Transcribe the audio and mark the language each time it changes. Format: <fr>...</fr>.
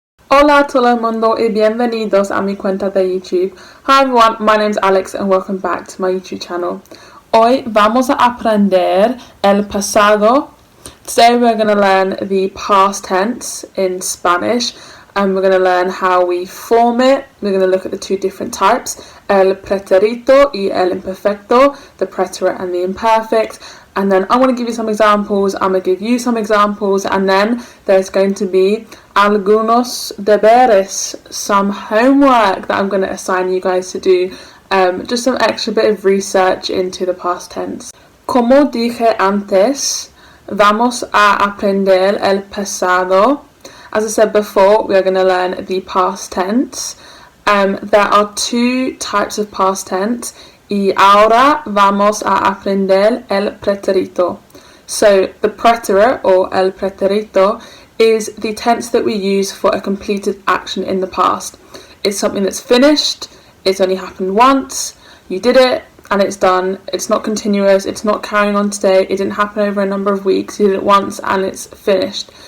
<es>Hola, todo mundo, y bienvenidos a mi cuenta de YouTube.</es> <en>Hi everyone, my name's Alex and welcome back to my YouTube channel.</en> <es>Hoy vamos a aprender el pasado.</es> <en>Today we're going to learn the past tense in Spanish and we're going to learn how we form it. We're going to look at the two different types,</en> <es>el pretérito y el imperfecto,</es> <en>the preterite and the imperfect. And then I'm going to give you some examples, I'm going to give you some examples, and then there's going to be</en> <es>algunos deberes,</es> <en>some homework that I'm going to assign you guys to do, just some extra bit of research into the past tense.</en> <es>Como dije antes, vamos a aprender el pasado.</es> <en>As I said before, we are going to learn the past tense. There are two types of past tense.</en> <es>Y ahora vamos a aprender el pretérito.</es> <en>So the preterite or el pretérito is the tense that we use for a completed action in the past. It's something that's finished, it's only happened once, you did it and it's done. It's not continuous, it's not carrying on today, it didn't happen over a number of weeks, you did it once and it's finished.</en>